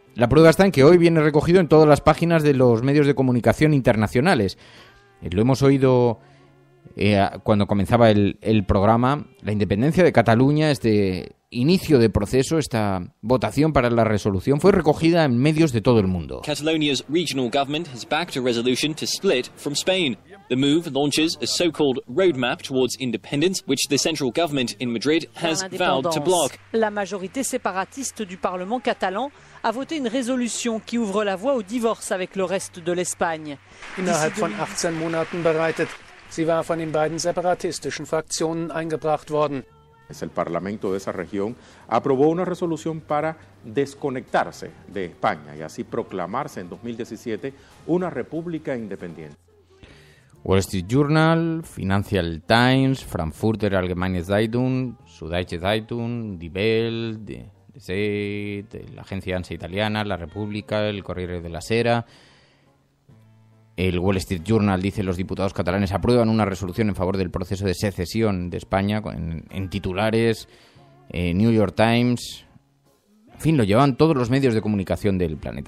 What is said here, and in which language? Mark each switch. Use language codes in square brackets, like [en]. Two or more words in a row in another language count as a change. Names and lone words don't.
[es] La prueba está en que hoy viene recogido en todas las páginas de los medios de comunicación internacionales. Lo hemos oído cuando comenzaba el programa, la independencia de Cataluña, este inicio de proceso, esta votación para la resolución, fue recogida en medios de todo el mundo. [en] Catalonia's regional government has backed a resolution to split from Spain. The move launches a so-called roadmap towards independence, which the central government in Madrid has vowed to block. [fr] La majorité séparatiste du Parlement catalan a voté une résolution qui ouvre la voie au divorce avec le reste de l'Espagne. [de] Innerhalb von 18 Monaten bereitet. Sie war von den beiden separatistischen Fraktionen eingebracht worden. [es] El Parlamento de esa región aprobó una resolución para desconectarse de España y así proclamarse en 2017 una república independiente. Wall Street Journal, Financial Times, Frankfurter Allgemeine Zeitung, Süddeutsche Zeitung, Die Welt, Die Zeit, la agencia ANSA italiana, La República, el Corriere della Sera. El Wall Street Journal dice: los diputados catalanes aprueban una resolución en favor del proceso de secesión de España, en titulares. New York Times, en fin, lo llevan todos los medios de comunicación del planeta.